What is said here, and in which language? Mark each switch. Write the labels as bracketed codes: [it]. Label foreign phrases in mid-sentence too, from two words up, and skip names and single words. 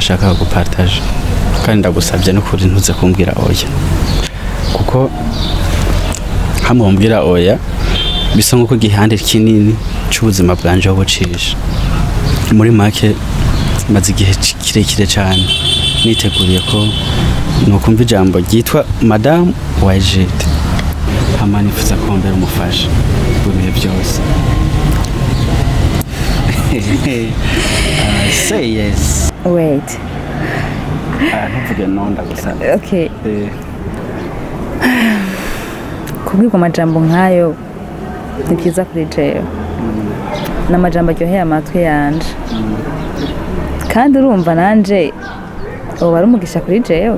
[rn] ashaka gupartage kandi ndagusavye nukuri ntuze kumbwira oya kuko hamwe umbwira oya bisa nkuko gihande kinini cy'ubuzima bwanje bucisha muri make maze igihe kirekire cyane niteguriye ko nukumva ijambo ryitwa Madame wa Yvette hama nifuza kumbera umufasha w'ibihe byose. [en] Say yes. [rn] Wait. Ntuvuge no ndagusaba. Okay. Kubwirwa amajambo nkayo ni byiza kuri jewe. N'amajambo aryoheye amatwi yanje. Kandi urumva nanje ubu bari umugisha kuri jewe.